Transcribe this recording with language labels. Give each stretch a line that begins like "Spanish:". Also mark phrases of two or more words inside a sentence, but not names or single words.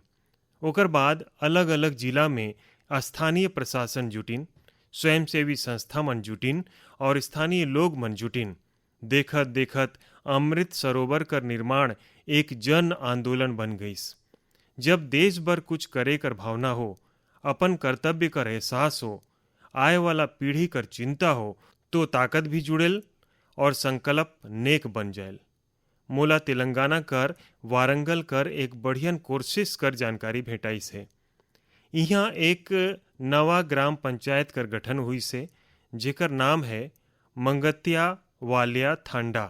Chhattisgarhi: ओकर बाद अलग अलग जिला में स्थानीय प्रशासन जुटिन, स्वयंसेवी संस्था मन जुटिन और स्थानीय लोग मन जुटिन। देखत देखत अमृत सरोवर कर निर्माण एक जन आंदोलन बन गईस। जब देश भर कुछ करे कर भावना हो, अपन कर्तव्य कर एहसास हो, आए वाला पीढ़ी कर चिंता हो, तो ताकत भी जुड़ेल और संकल्प नेक बन जाएल। मोला तेलंगाना कर वारंगल कर एक बढ़ियन कोर्सेस कर जानकारी भेटाइस है। यहाँ एक नवा ग्राम पंचायत कर गठन हुई से, जेकर नाम है मंगत्या वालिया थांडा।